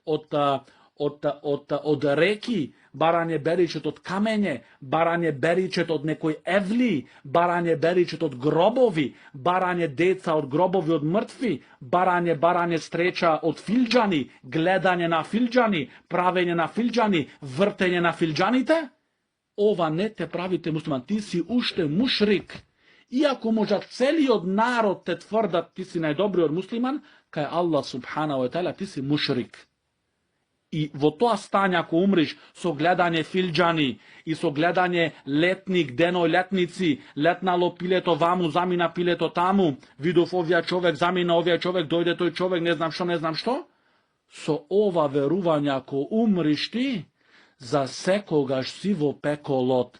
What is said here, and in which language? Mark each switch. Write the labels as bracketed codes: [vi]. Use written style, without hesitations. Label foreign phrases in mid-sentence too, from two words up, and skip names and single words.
[mk] од реки, барање беричет од камење, барање беричет од некој евли, барање беричет од гробови, барање деца од гробови од мртви, барање стреча од филџани, гледање на филџани, правење на филџани, вртење на филџаните. ова не те правите муслиман, ти си уште мушрик. Иако можа целиот народ те тврдат ти си најдобриот муслиман, кај Аллах [ar] سبحانه و تعالى [mk] ти си мушрик. И во тоа стање, ако умриш со гледање филџани и со гледање летник, денолетници, летнало пилето ваму, замина пилето таму, видов овија човек, замина овија човек, дојде тој човек, не знам што, со ова верување, ако умриш ти, за секогаш си во пеколот.